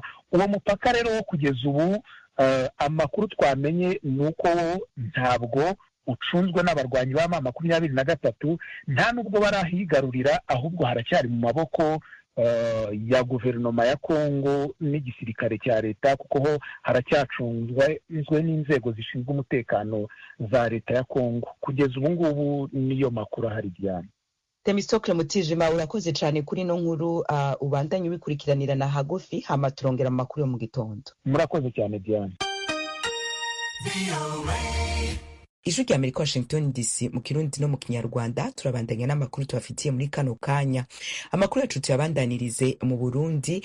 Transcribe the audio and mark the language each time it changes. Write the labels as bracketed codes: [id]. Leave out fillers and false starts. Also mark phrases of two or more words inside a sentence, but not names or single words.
[rw] Uwo mupaka rero wo kugeza ubu amakuru twamenye nuko ntabwo ucunzwe n'abarwanyi ba M23, nta nubwo barahigarurira, ahubwo haracyari mu maboko ya guverinoma ya Kongo n'igisirikare cya leta, kuko ho haracyacunzwe n'inzego zishinzwe umutekano za leta ya Kongo. Kugeza ubu ngubu niyo makuru ahari Diane. [rn] Themistocle Mutijima, urakoze cyane kuri no nkuru, ubandanye ubikurikiranira na hagufi, hama turongera amakuru yo mu gitondo. Murakoze cyane Diane. [rw] Ijwi rya Amerika, Washington DC, mu Kirundi no mu Kinyarwanda. [rn] Turabandanya n'amakuru tubafitiye muri kano kanya. Amakuru yacu tuyabandanirize mu Burundi.